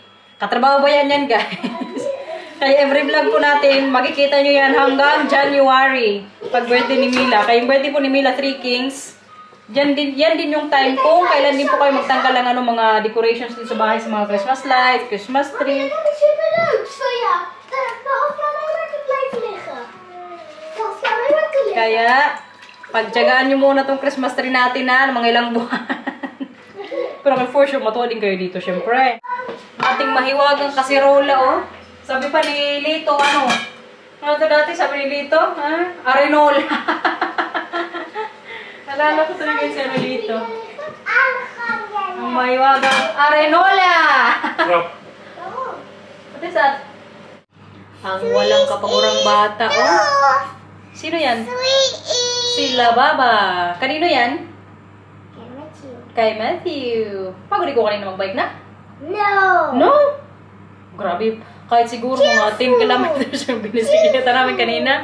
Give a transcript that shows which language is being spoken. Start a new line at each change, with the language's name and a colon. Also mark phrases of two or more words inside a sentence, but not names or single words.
Filipino: Katrabaho ba yan guys? Kaya
English: every vlog
Filipino: po natin, makikita nyo yan hanggang January. Pag birthday ni Mila. Kaya yung birthday po ni Mila, 3 Kings. Yan din yung time kung kailan din po kayo magtanggal ng ano, mga decorations din sa bahay, sa mga
English: Christmas lights, Christmas tree.
Dutch: Ik heb een superleuk voor jou. Daarop kan hij lekker blijven liggen. Dat kan hij lekker liggen.
Filipino: Kaya, pagtyagaan nyo muna tong
English: Christmas tree
Filipino: natin na mga ilang buwan. Pero
English: for sure,
Filipino: matuwa din kayo dito, syempre. Ating mahiwagang kasirola, oh. Sabi pa ni Lito, ano? Ano ito dati? Sabi ni Lito, ha? Arenola. Nalala ko talaga yung si Lito. Ang mahiwagang Arenola! Krap.
English: What is that?
Filipino: Ang walang kapagurang bata, oh. Sino yan? Sila Baba. Kanino yan? Kay Matthew. Pagod ko kanina mag-bike na?
English: No. No? Grabe.
Filipino: Kahit siguro mga 10 kilometers yung binisikita namin kanina.